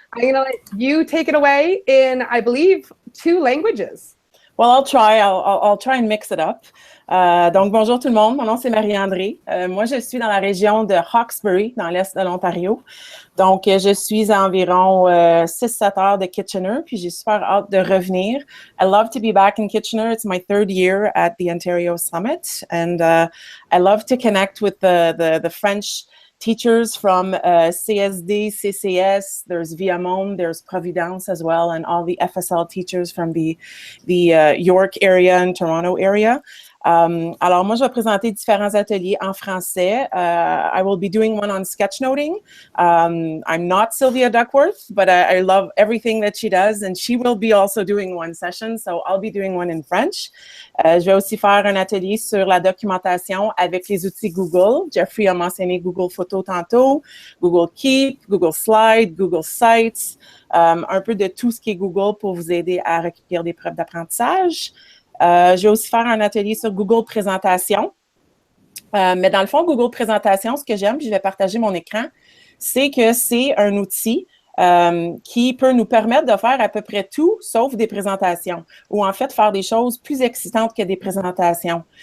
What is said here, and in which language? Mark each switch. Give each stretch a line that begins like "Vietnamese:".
English: I'm going to let you take it away in, I believe, 2 languages. Well, I'll try. I'll try and mix it up.
French: Donc, bonjour tout le monde. Mon nom, c'est Marie-Andree. Moi, je suis dans la région de Hawkesbury, dans l'est de l'Ontario. Donc, je suis à environ 6-7 heures de Kitchener, puis j'ai super hâte de revenir.
English: I love to be back in Kitchener. It's my 3rd year at the Ontario Summit, and I love to connect with the French teachers from CSD, CCS, there's Viamonde, there's Providence as well, and all the FSL teachers from the York area and Toronto area.
French: Alors, moi, je vais présenter différents ateliers en français.
English: I will be doing one on sketchnoting. I'm not Sylvia Duckworth, but I love everything that she does, and she will be also doing one session, so I'll be doing one in French.
French: Je vais aussi faire un atelier sur la documentation avec les outils Google. Jeffrey a mentionné Google Photos tantôt, Google Keep, Google Slide, Google Sites, un peu de tout ce qui est Google pour vous aider à recueillir des preuves d'apprentissage. Je vais aussi faire un atelier sur Google Présentation. Mais dans le fond, Google Présentation, ce que j'aime, puis je vais partager mon écran, c'est que c'est un outil qui peut nous permettre de faire à peu près tout, sauf des présentations, ou en fait faire des choses plus excitantes que des présentations.